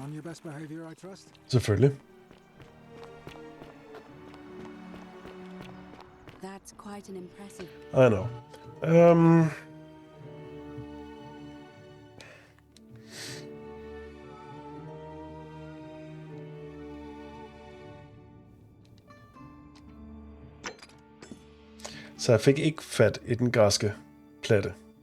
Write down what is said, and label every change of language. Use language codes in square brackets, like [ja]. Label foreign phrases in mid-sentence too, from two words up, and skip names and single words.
[en] best behavior, I trust? [da] Selvfølgelig. [en] That's quite an impressive. I know. [da] Så jeg fik ikke fat i den græske platte.